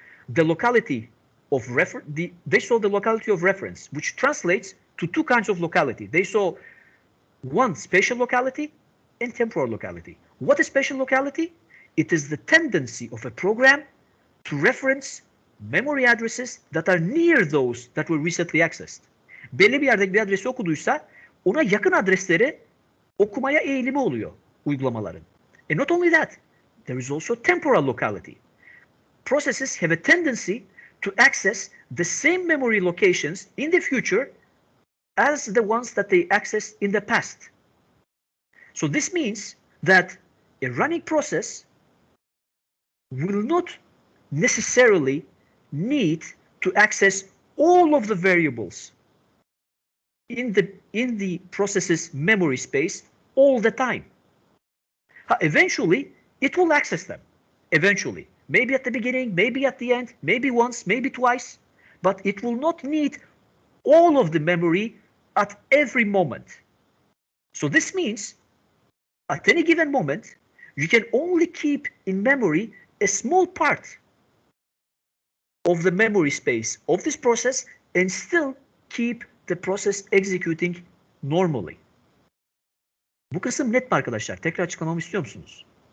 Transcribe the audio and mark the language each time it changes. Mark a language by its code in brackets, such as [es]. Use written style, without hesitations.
[en] The locality of they saw the locality of reference, which translates to two kinds of locality. They saw one, spatial locality and temporal locality. What is spatial locality? It is the tendency of a program to reference memory addresses that are near those that were recently accessed. [tr] belli bir yerdeki bir adresi okuduysa ona yakın adresleri okumaya eğilimi oluyor uygulamaların. [en] And not only that, there is also temporal locality. Processes have a tendency to access the same memory locations in the future as the ones that they accessed in the past. So this means that a running process will not necessarily need to access all of the variables in the process's memory space all the time. Eventually, it will access them. Eventually. Maybe at the beginning, maybe at the end, maybe once, maybe twice. But it will not need all of the memory at every moment. So this means at any given moment, you can only keep in memory a small part of the memory space of this process and still keep the process executing normally. [tr] Bu kısım net mi arkadaşlar? Tekrar açıklamamı istiyor musunuz?